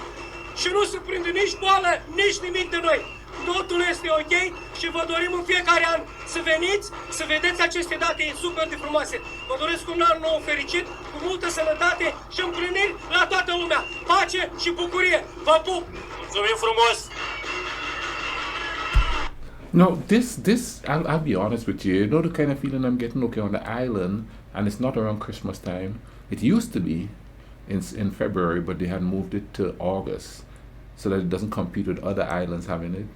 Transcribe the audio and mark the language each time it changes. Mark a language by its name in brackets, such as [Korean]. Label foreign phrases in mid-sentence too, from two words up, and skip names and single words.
[Romanian] Și nu se prinde nici boală, nici nimic de noi. Totul este ok și vă dorim în fiecare an să veniți, să vedeți aceste date super de frumoase. Vă doresc un an nou fericit, cu multă sănătate și împliniri la toată lumea. Pace și bucurie. Vă pup! Mulțumim frumos! [English] No, I'll be honest with you. You know the kind of feeling I'm getting, okay, on the island, and it's not around Christmas time. It used to be in February, but they had moved it to August so that it doesn't compete with other islands having it.